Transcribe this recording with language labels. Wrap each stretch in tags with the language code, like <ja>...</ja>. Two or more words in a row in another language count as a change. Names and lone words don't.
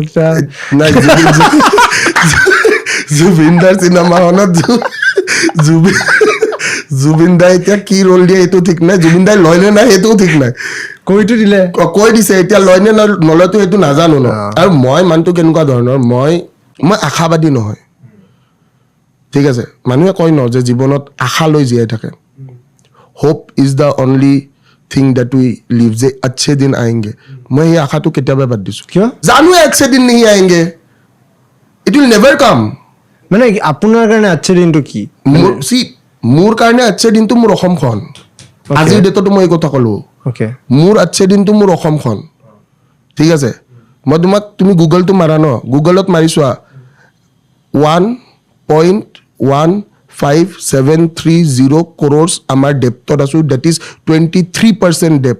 <as>নাই, জুবিনদাৰ চিনেমাখনত জুবিনদাই এতিয়া কি ৰোল দিয়ে সেইটো ঠিক নাই, জুবিনদাই লয় নে নাই সেইটোও ঠিক নাই। কৈ দিছে, এতিয়া লয় নে নলয়তো সেইটো নাজানো ন। আৰু মই মানুহটো কেনেকুৱা ধৰণৰ, মই আশাবাদী নহয়, ঠিক আছে। মানুহে কয় ন যে জীৱনত আশা লৈ জীয়াই থাকে,</as> <en>hope is the only thing that we live,</en> <hi>যে अच्छे दिन आएंगे।</hi> <as>মই এই আশাটো কেতিয়াবা বাদ দিছো। কিয়?</as> <hi>জানো अच्छे दिन नहीं आएंगे,</hi> <en>it will never come.</en> <as>মানে আপোনাৰ কাৰণে আজিৰ দিনটো কি? মোৰ কাৰণে আজিৰ দিনটো মোৰ অসমখন। আজিৰ ডেটতো মই এই কথা ক'লো, মোৰ আজিৰ দিনটো মোৰ অসমখন। ঠিক আছে, মই তোমাক তুমি গুগলটো মাৰা ন, গুগলত মাৰি চোৱা 1.1530 crores আমাৰ ডেপ্টত আছো,</as> <en>debt is 23% debt.</en>